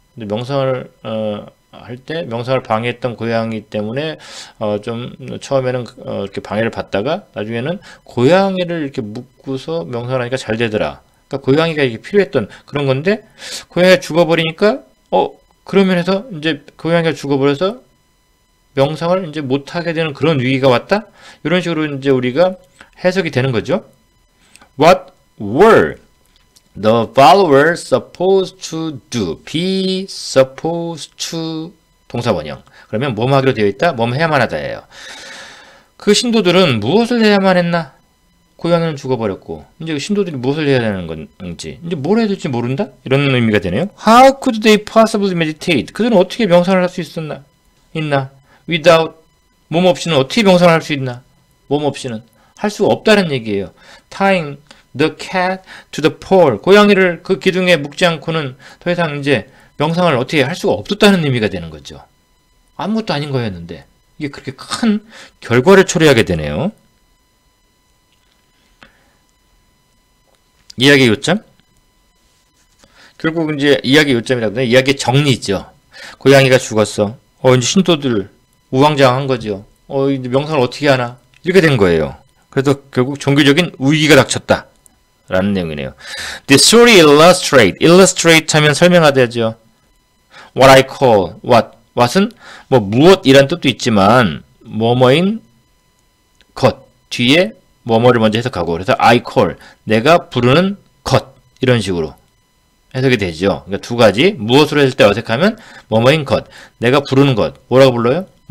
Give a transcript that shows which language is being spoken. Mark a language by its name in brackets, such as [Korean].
[Korean] 근데 명상을 할 때 명상을 방해했던 고양이 때문에 좀 처음에는 이렇게 방해를 받다가 나중에는 고양이를 이렇게 묶고서 명상을 하니까 잘 되더라. 그러니까 고양이가 이게 필요했던 그런 건데 고양이가 죽어버리니까 그러면 해서 이제 고양이가 죽어버려서 명상을 이제 못하게 되는 그런 위기가 왔다? 이런 식으로 이제 우리가 해석이 되는 거죠. [English] What were the followers supposed to do? Be supposed to [Korean] 동사 원형. 그러면 뭐뭐 하기로 되어 있다? 뭐뭐 해야만 하다예요. 그 신도들은 무엇을 해야만 했나? 고양이는 죽어버렸고 이제 신도들이 무엇을 해야 되는 건지 이제 뭘 해야 될지 모른다? 이런 의미가 되네요. [English] How could they possibly meditate? [Korean] 그들은 어떻게 명상을 할 수 있나? Without 몸 없이는 어떻게 명상을 할 수 있나? 몸 없이는 할 수 없다는 얘기예요. [English] Tying the cat to the pole. [Korean] 고양이를 그 기둥에 묶지 않고는 더 이상 이제 명상을 어떻게 할 수가 없었다는 의미가 되는 거죠. 아무것도 아닌 거였는데 이게 그렇게 큰 결과를 초래하게 되네요. 이야기 요점? 결국 이제 이야기 요점이라고 하면 이야기의 정리죠. 고양이가 죽었어. 이제 신도들 우왕좌왕한 거죠. 이제 명상을 어떻게 하나? 이렇게 된 거예요. 그래서 결국 종교적인 위기가 닥쳤다. 라는 내용이네요. [English] The story illustrate [Korean] 하면 설명하다죠. [English] What I call, [Korean] what은 뭐 무엇이란 뜻도 있지만 뭐뭐인 것 뒤에 뭐뭐를 먼저 해석하고 그래서 I call, 내가 부르는 것 이런 식으로 해석이 되죠. 그러니까 두 가지 무엇으로 했을 때 어색하면 뭐뭐인 것, 내가 부르는 것 뭐라고 불러요?